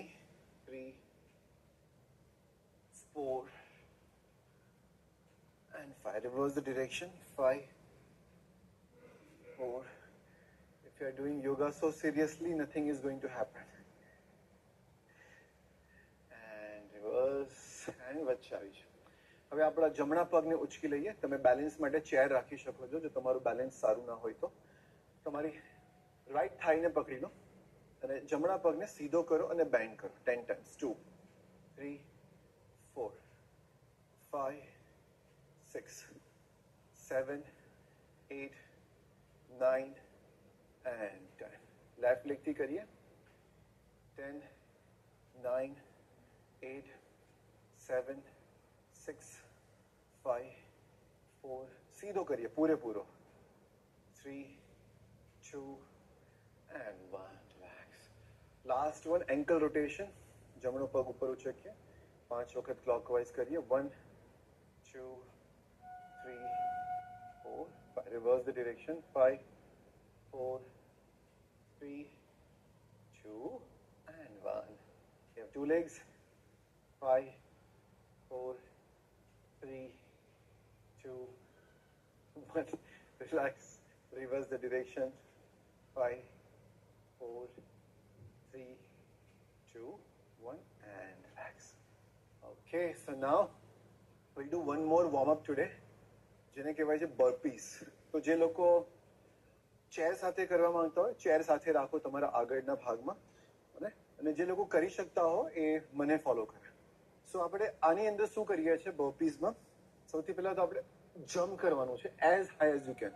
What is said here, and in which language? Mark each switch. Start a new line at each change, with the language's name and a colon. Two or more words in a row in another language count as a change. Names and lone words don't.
English: 3, 4 and 5. Reverse the direction. 5, 4. If If you are doing yoga so seriously, nothing is going to happen. And reverse and
Gujarati: વચ્ચે આવીશું. હવે આપણા જમણા પગને ઉચકી લઈએ. તમે બેલેન્સ માટે ચેર રાખી શકો છો. જો તમારું બેલેન્સ સારું ના હોય તો તમારી
English: right thigh
Gujarati: પકડી લો અને જમણા પગને સીધો કરો અને બેન્ડ કરો 10 times.
English: 2, 3, 4, 5, 6, 7, 8, 9 and 10. left leg
Gujarati: કરીએ. 10, 9, 8, 7, 6, 5, 4. સીધો કરીએ પૂરેપૂરો. 3, 2 and 1. Relax.
English: Last one, ankle rotation.
Gujarati: જમણો પગ ઉપર ઉચકીએ. 5 વખત ક્લોકવાઇઝ કરીએ. 1, 2, 3, 4, 5.
English: Reverse the direction. 5, 4, 3, 2 and 1. You have 2 legs. 5, 4, 3, 2, 1. Relax. Reverse the direction. 5, 4, 3, 2, 1 and relax. Okay, so now we'll do one more warm up today.
Gujarati: જેને કહેવાય છે બર્પીસ. તો જે લોકો ચેર સાથે કરવા માંગતા હોય ચેર સાથે રાખો તમારા આગળના ભાગમાં અને જે લોકો કરી શકતા હો એ મને ફોલો કરે. સો આપણે આની અંદર શું કરીએ છીએ બર્પીઝમાં? સૌથી પહેલા તો આપણે જમ્પ કરવાનું છે
English: as high as you can.